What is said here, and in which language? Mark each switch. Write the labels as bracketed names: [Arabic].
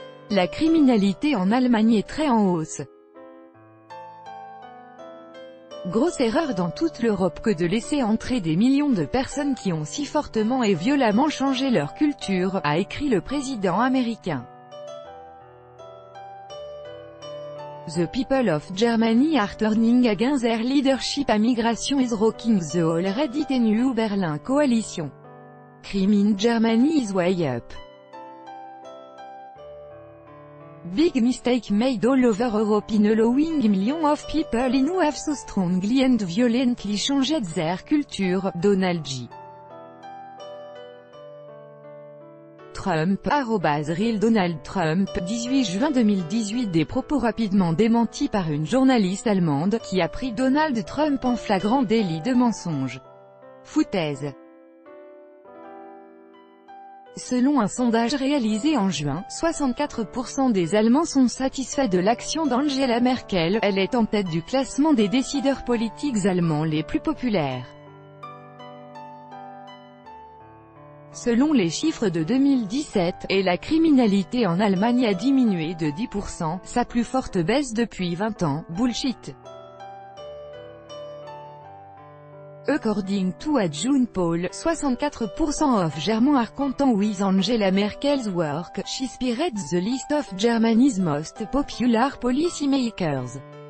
[French] La criminalité en Allemagne est très en hausse. Grosse erreur dans toute l'Europe que de laisser entrer des millions de personnes qui ont si fortement et violemment changé leur culture, a écrit le président américain. [English] The people of Germany are turning against their leadership. A migration is rocking the already tenuous Berlin coalition. Crime in Germany is way up. Big mistake made all over Europe in allowing millions of people in who have so strongly and violently changed their culture. Donald J. [French] Trump, @Real Donald Trump, 18 juin 2018. Des propos rapidement démentis par une journaliste allemande, qui a pris Donald Trump en flagrant délit de mensonge. Foutaise. Selon un sondage réalisé en juin, 64% des Allemands sont satisfaits de l'action d'Angela Merkel. Elle est en tête du classement des décideurs politiques allemands les plus populaires. Selon les chiffres de 2017, et la criminalité en Allemagne a diminué de 10%, sa plus forte baisse depuis 20 ans. [English] Bullshit. According to a June poll, 64% of Germans are content with Angela Merkel's work. She spearhead the list of Germany's most popular policymakers.